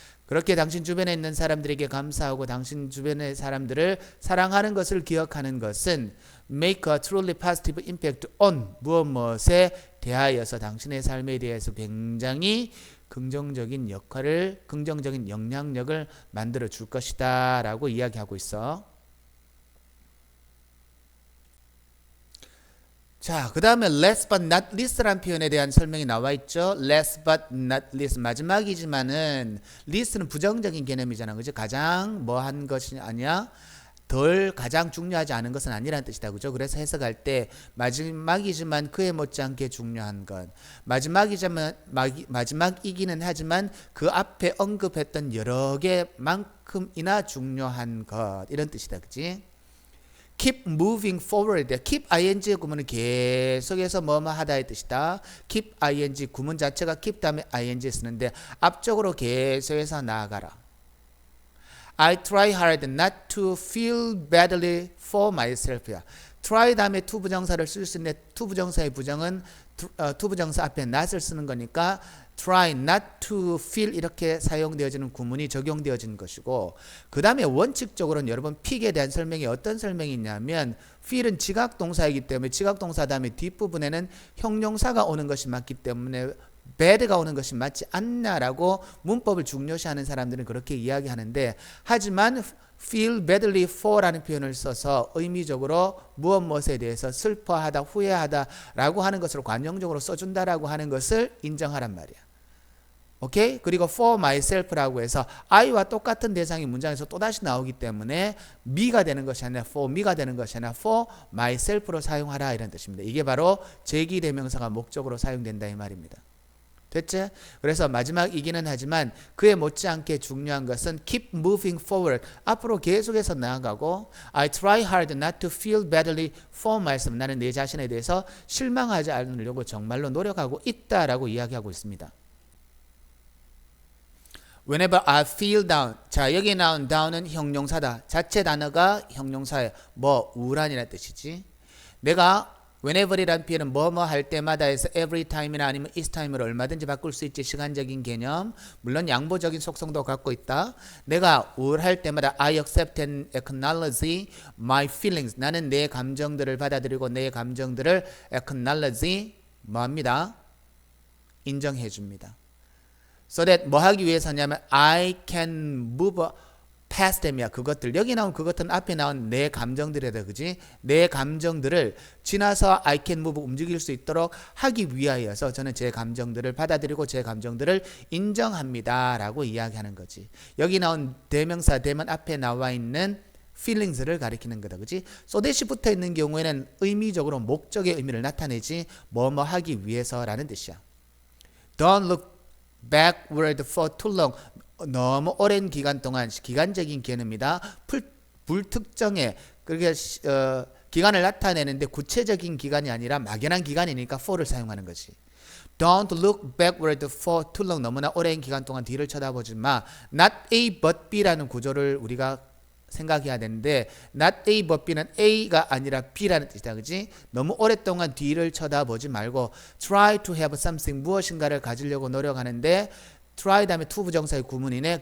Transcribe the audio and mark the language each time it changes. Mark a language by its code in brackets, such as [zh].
[ko] 그렇게 당신 주변에 있는 사람들에게 감사하고 당신 주변의 사람들을 사랑하는 것을 기억하는 것은 [en] make a truly positive impact on [ko] 무엇에 대하여서 당신의 삶에 대해서 굉장히 긍정적인 역할을 긍정적인 영향력을 만들어 줄 것이다 라고 이야기하고 있어. 자, 그 다음에 last but not least라는 표현에 대한 설명이 나와 있죠. last but not least 마지막이지만은 least는 부정적인 개념이잖아. 그죠? 가장 뭐한 것이 아니야? 덜 가장 중요하지 않은 것은 아니라는 뜻이다. 그죠? 그래서 해석할 때 마지막이지만 그에 못지않게 중요한 것. 마지막이기는 하지만 그 앞에 언급했던 여러 개만큼이나 중요한 것. 이런 뜻이다. 그지? [en] keep moving forward. [ko] keep ing의 구문은 계속해서 뭐뭐 하다의 뜻이다. keep ing 구문 자체가 keep 다음에 ing 쓰는데 앞쪽으로 계속해서 나아가라. [en] I try hard not to feel badly for myself. [ko] try 다음에 to 부정사를 쓸 수 있는데 to 부정사의 부정은 to 부정사 앞에 not을 쓰는 거니까 try not to feel 이렇게 사용되어지는 구문이 적용되어진 것이고, 그 다음에 원칙적으로는 여러분 feel에 대한 설명이 어떤 설명이 있냐면 feel은 지각 동사이기 때문에 지각 동사 다음에 뒷부분에는 형용사가 오는 것이 맞기 때문에 bad가 오는 것이 맞지 않나라고 문법을 중요시하는 사람들은 그렇게 이야기하는데, 하지만 feel badly for라는 표현을 써서 의미적으로 무엇에 대해서 슬퍼하다, 후회하다라고 하는 것을 관용적으로 써준다라고 하는 것을 인정하란 말이야. 오케이? 그리고 for myself라고 해서 I와 똑같은 대상이 문장에서 또다시 나오기 때문에 me가 되는 것이 아니라 for me가 되는 것이 아니라 for myself로 사용하라 이런 뜻입니다. 이게 바로 제기대명사가 목적으로 사용된다 이 말입니다. 됐지? 그래서 마지막이기는 하지만 그에 못지않게 중요한 것은 [en] keep moving forward. [ko] 앞으로 계속해서 나아가고 [en] I try hard not to feel badly for myself. [ko] 나는 내 자신에 대해서 실망하지 않으려고 정말로 노력하고 있다라고 이야기하고 있습니다. [en] Whenever I feel down. [ko] 자, 여기 나온 down은 형용사다. 자체 단어가 형용사예요. 뭐 우울한이라는 뜻이지. 내가 whenever이란 표현은 뭐뭐 할 때마다 해서 every time이나 아니면 each time으로 얼마든지 바꿀 수 있지. 시간적인 개념. 물론 양보적인 속성도 갖고 있다. 내가 우울할 때마다 [en] I accept and acknowledge my feelings. [ko] 나는 내 감정들을 받아들이고 내 감정들을 acknowledge 뭐합니다? 인정해 줍니다. [en] So that [ko] 뭐 하기 위해서냐면 [en] I can move past them이야. [ko] 그것들 여기 나온 그것들은 앞에 나온 내 감정들이다. 그지? 내 감정들을 지나서 [en] I can move [ko] 움직일 수 있도록 하기 위하여서 저는 제 감정들을 받아들이고 제 감정들을 인정합니다 라고 이야기하는 거지. 여기 나온 대명사 대면 앞에 나와 있는 feelings를 가리키는 거다. 그지? so that이 붙어 있는 경우에는 의미적으로 목적의 의미를 나타내지 뭐뭐 하기 위해서라는 뜻이야. [en] Don't look backward for too long. [ko] 너무 오랜 기간 동안 기간적인 개념입니다. 불특정의 그렇게 기간을 나타내는데 구체적인 기간이 아니라 막연한 기간이니까 for를 사용하는 거지. [en] Don't look backward for too long. [ko] 너무나 오랜 기간 동안 뒤를 쳐다보지 마. Not A but B라는 구조를 우리가 생각해야 되는데 not A but B는 A가 아니라 B라는 뜻이다. 그지? 너무 오랫동안 뒤를 쳐다보지 말고 [en] try to have something [ko] 무엇인가를 가지려고 노력하는데 try 다음에 to 부정사의 구문이네.